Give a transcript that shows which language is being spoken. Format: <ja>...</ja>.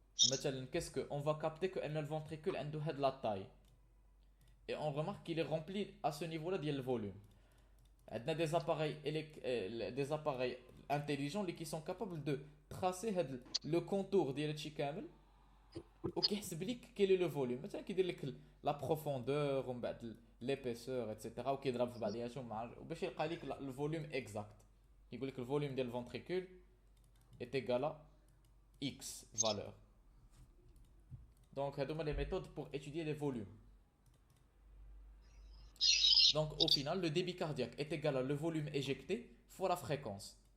<fr>Maintenant, qu'est-ce qu'on va capter que le ventricule a de la taille. Et on remarque qu'il est rempli à ce niveau-là de le volume. On a des appareils intelligents qui sont capables de tracer le contour de l'chikamel ou qui expliquent quel est le volume.</fr> <ar>مثلا كيدير لك la profondeur ومن بعد l'épaisseur etc. ou كيضرب في بعضياتهم باش يلقى لك</ar> <fr>le volume exact.</fr> <ar>يقول لك</ar> <fr>le volume du ventricule est égal à X valeur. Donc, هادوما les méthodes pour étudier les volumes. Donc, au final, le débit cardiaque est égal à le volume éjecté fois la fréquence.</fr>